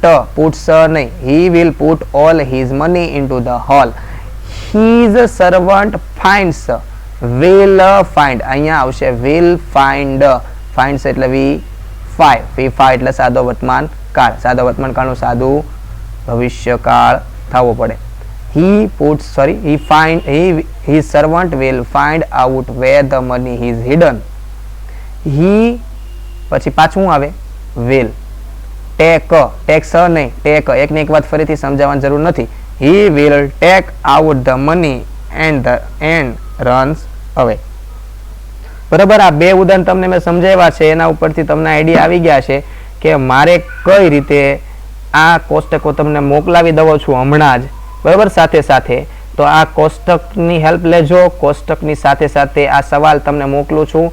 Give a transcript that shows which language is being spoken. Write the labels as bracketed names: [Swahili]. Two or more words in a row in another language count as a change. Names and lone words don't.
[English] પુટ્સ નહીં. he will put all his money into the hole. his servant finds. will find. [Gujarati] અહીંયા આવશે [English] will find. [Gujarati] ફાઇન્ડ્સ એટલે V5. V5 એટલે સાદો વર્તમાન કાળ. સાદો વર્તમાન કાળનું સાદું ભવિષ્યકાળ થવો પડે. [English] His servant will find out where the money is hidden. [Gujarati] He પછી પાછું આવે [English] will take [Gujarati] નહીં, take એકને એક વાત ફરીથી સમજાવવાની જરૂર નથી. [English] He will take out the money and runs away. [Gujarati] બરાબર. આ બે ઉદાહરણ તમને મેં સમજાવ્યા છે, એના ઉપરથી તમને આઈડિયા આવી ગયા છે કે મારે કઈ રીતે આ કોષ્ટકો તમને મોકલાવી દઉં છું હમણાં જ. બરાબર. સાથે સાથે તો આ કોષ્ટકની હેલ્પ લેજો. કોષ્ટકની સાથે સાથે આ સવાલ તમને મોકલું છું.